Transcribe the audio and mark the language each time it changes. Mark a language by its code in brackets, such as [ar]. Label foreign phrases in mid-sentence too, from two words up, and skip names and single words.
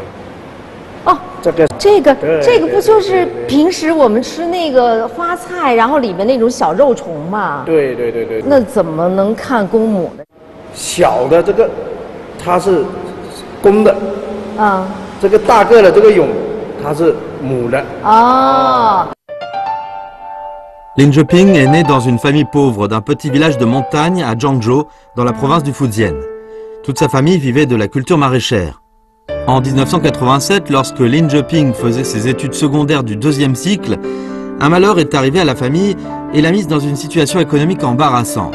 [zh] 哦，这个不就是平时我们吃那个花菜，然后里面那种小肉虫吗？对。那怎么能看公母呢？小的这个它是公的，这个大个的这个蛹它是母的。哦。 [fr] Lin Jioping est né dans une famille pauvre d'un petit village de montagne à Zhangzhou, dans la province du Fujian. Toute sa famille vivait de la culture maraîchère. En 1987, lorsque Lin Jioping faisait ses études secondaires du 2e cycle, un malheur est arrivé à la famille et l'a mise dans une situation économique embarrassante.